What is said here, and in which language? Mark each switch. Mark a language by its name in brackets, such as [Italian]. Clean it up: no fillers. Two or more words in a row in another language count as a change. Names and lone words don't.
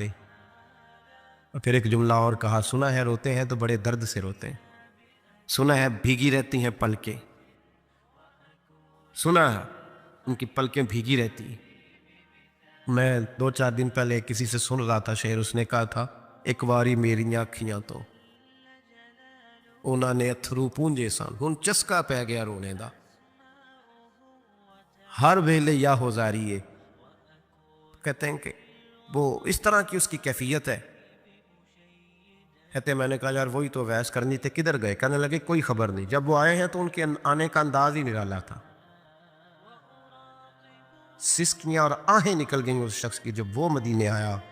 [Urdu] اور پھر ایک جملہ اور کہا، سنا ہے روتے ہیں تو بڑے درد سے روتے ہیں، سنا ہے بھیگی رہتی ہیں پلکیں، سنا ہے ان کی پلکیں بھیگی رہتی ہیں. میں 2-4 دن پہلے کسی سے سن رہا تھا شعر، اس نے کہا تھا [Punjabi] ایک واری میریاں اکھیاں تو انہوں نے اتھرو پونجے سن، ہن چسکا پہ گیا رونے دا، ہر ویلے یا ہو زاری ہے. [Urdu] کہتے ہیں کہ وہ اس طرح کی اس کی کیفیت ہے. کہتے ہیں میں نے کہا یار وہی تو ویس کرنی تھے، کدھر گئے؟ کہنے لگے کوئی خبر نہیں. جب وہ آئے ہیں تو ان کے آنے کا انداز ہی نرالا تھا، سسکیاں اور آہیں نکل گئیں اس شخص کی جب وہ مدینے آیا.